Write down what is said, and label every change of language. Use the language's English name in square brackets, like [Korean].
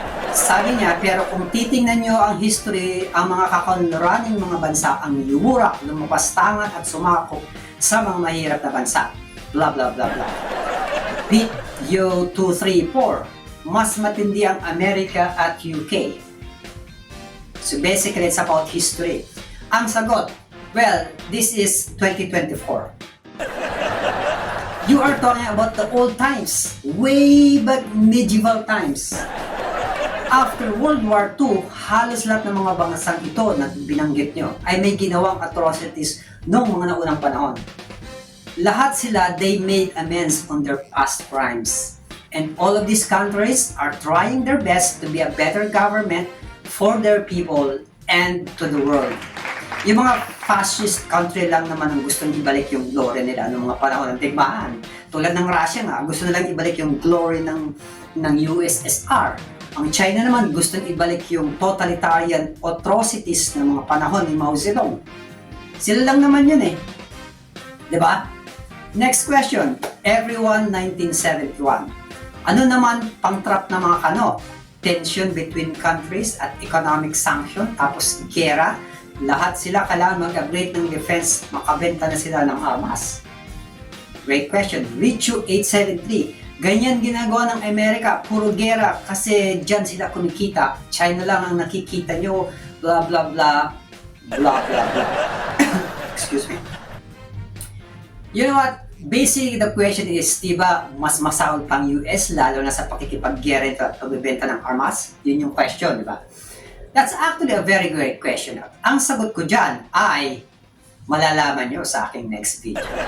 [Filipino] Sabi niya, pero kung titingnan nyo ang history, ang mga kakonraning mga bansa ang yurak, lumapastangan at sumakop sa mga mahirap na bansa. Blah blah blah blah. Beat you 2, 3, 4. Mas matindi ang Amerika at UK. [English] So basically, it's about history. [Filipino] Ang sagot, [English] well, this is 2024. You are talking about the old times, way back medieval times. After World War II, [Filipino] halos lahat ng mga bansang ito na binanggit nyo ay may ginawang atrocities noong mga naunang panahon. Lahat sila, [English] they made amends on their past crimes. And all of these countries are trying their best to be a better government for their people and to the world. [Filipino] Yung mga fascist country lang naman ang gustong ibalik yung glory nila noong mga panahon ng digmaan. Tulad ng Russia nga, gusto nilang ibalik yung glory ng USSR. Ang China naman gustong ibalik yung totalitarian atrocities ng mga panahon ni Mao Zedong. Sila lang naman yun Diba? [English] Next question. [Filipino] Everyone 1971. Ano naman pang-trap na mga kano? Tension between countries at economic sanction, tapos gera. Lahat sila kailangan mag-upgrade ng defense, makabenta na sila ng armas. [English] Great question. [Filipino] Richu 873. Ganyan ginagawa ng Amerika, puro gera kasi dyan sila kumikita. China lang ang nakikita nyo, [English] blah blah blah, blah blah blah. Excuse me. You know what? Basically, the question is, [Filipino] diba, mas masahol pang US lalo na sa pakikipaggera at pagbibenta ng armas? Yun yung question, diba? [English] That's actually a very great question. [Filipino] Ang sagot ko dyan ay malalaman nyo sa aking next video.